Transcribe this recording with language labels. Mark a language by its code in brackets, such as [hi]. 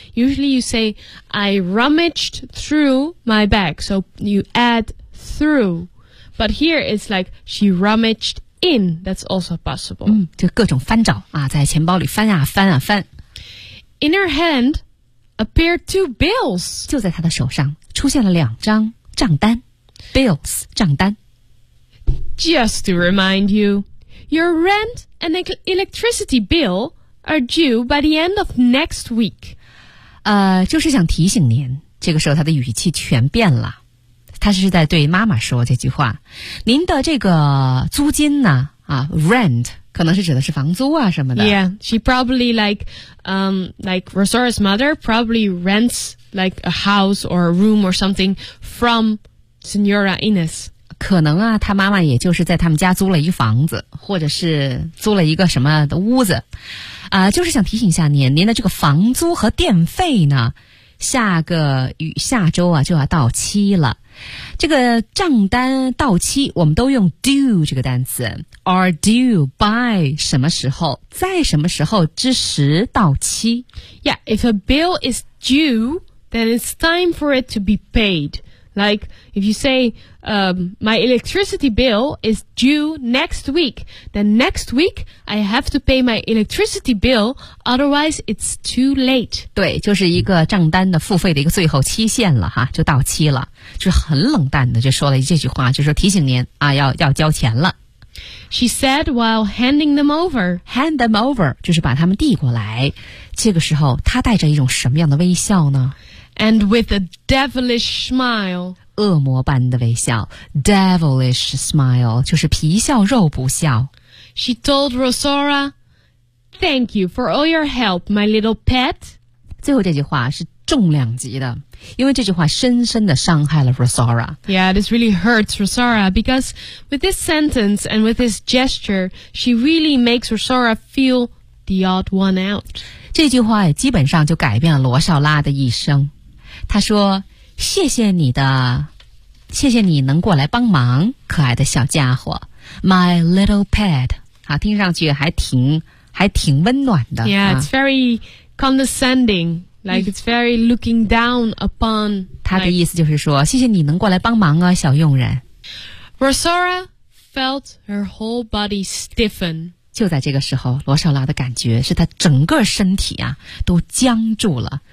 [en] Usually you say, I rummaged through my bag. So you add through. But here it's like she rummaged in. That's also possible. [zh] 就各种翻找啊，在钱包里翻啊翻啊翻。 [en] In her hand appeared two bills. [zh] 就在她的手上出现了两张账单。 Bills, 账单。 [en] Just to remind you, your rent and electricity bill are due by the end of next week. [zh] 就是想提醒您，这个时候她的语气全变了。她是在对妈妈说这句话。您的这个租金呢，rent,可能是指的是房租啊什么的。 [en] Yeah, she probably like Rosaura's mother probably rents like a house or a room or something from Señora Inez. [zh] 可能啊，她妈妈也就是在他们家租了一房子，或者是租了一个什么的屋子。就是想提醒一下您，您的这个房租和电费呢，下周啊就要到期了。这个账单到期，我们都用 due 这个单词。 [en] Are due by [zh] 什么时候，在什么时候之时到期。 [en] Yeah, if a bill is due, then it's time for it to be paid. Like, if you say, my electricity bill is due next week, then next week I have to pay my electricity bill, otherwise it's too late. [zh] 对，就是一个账单的付费的一个最后期限了哈，就到期了。就是很冷淡的就说了这句话，就是提醒您啊，要交钱了。 [en] She said while handing them over. Hand them over, [zh] 就是把他们递过来。这个时候他带着一种什么样的微笑呢？ [en] And with a devilish smile. [zh] 恶魔般的微笑。 [en] Devilish smile, [zh] 就是皮笑肉不笑。 [en] She told Rosaura, Thank you for all your help, my little pet. [zh] 最后这句话是重量级的。因为这句话深深地伤害了 Rosaura. [en] Yeah, this really hurts Rosaura because with this sentence and with this gesture, she really makes Rosaura feel the odd one out. [zh] 这句话也基本上就改变了罗少拉的一生。她说，谢谢你能过来帮忙，可爱的小家伙。 [en] my little pet. [zh] 好，听上去还挺温暖的。 [en] Yeah, it's very condescending. Like, it's very looking down upon. [zh] 他的意思就是说，谢谢你能过来帮忙啊，小佣人。 [en] Rosora felt her whole body stiffen. [zh] 就在这个时候，罗少拉的感觉是她整个身体啊，都僵住了。